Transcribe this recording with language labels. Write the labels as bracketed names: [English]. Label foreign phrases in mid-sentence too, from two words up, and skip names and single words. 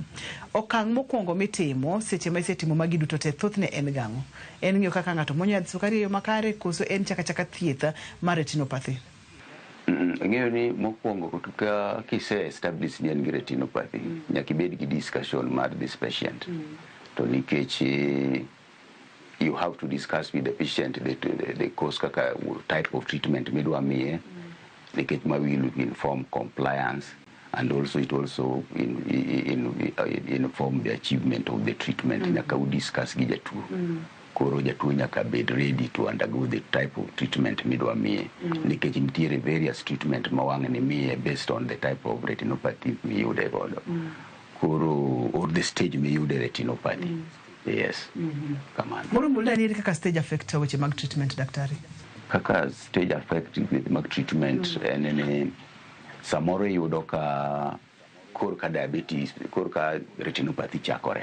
[Luo (Kenya and Tanzania)] Okang' mokwongo mitimo seche ma isetimo magi duto te thothne en gang'o? En ng'iyo kaka ng'ato muonyo yadh sukari e yo makare koso en chaka thieth mar retinopathy? Ng'eyo ni mokwongo ka kise establish ni en gi retinopathy, nyaka ibed gi discussion mar [English] this patient. [Luo (Kenya and Tanzania)] To nikech [English] you have to discuss with the patient the cause [Luo (Kenya and Tanzania)] kaka [English] type of treatment [Luo (Kenya and Tanzania)] midwa miye, nikech ma [English] will inform compliance. And also it also inform the achievement of the treatment. [Luo (Kenya and Tanzania)] Nyaka u discuss gi jatuo. Koro jatuo nyaka bed [English] ready to undergo the type of treatment [Luo (Kenya and Tanzania)] midwa miye. Nikech nitiere [English] various treatment [Luo (Kenya and Tanzania)] ma wang' ni miye [English] based on the type of retinopathy [Luo (Kenya and Tanzania)] miyude godo. Koro [English] or the stage [Luo (Kenya and Tanzania)] miyude retinopathy. Yes. Kamano. Moro mulda ni kaka [English] stage affect [Luo (Kenya and Tanzania)] weche mag treatment daktari? Kaka [English] stage affect with [Luo (Kenya and Tanzania)] mag treatment en samoro yudo ka korka diabetes, korka retinopathy chakore.